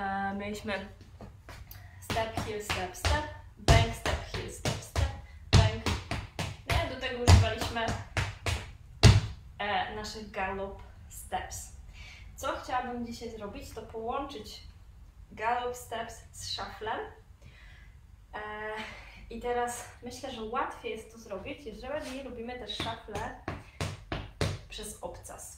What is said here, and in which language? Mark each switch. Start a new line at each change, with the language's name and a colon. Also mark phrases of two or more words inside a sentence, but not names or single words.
English: mieliśmy step, heel, step, step, bang, step, heel, step, step, bang.
Polish: No, do tego używaliśmy naszych
English: gallop steps.
Polish: Co chciałabym dzisiaj zrobić, to połączyć
English: gallop steps
Polish: z shufflem. I teraz myślę, że łatwiej jest to zrobić, jeżeli robimy też shuffle przez obcas.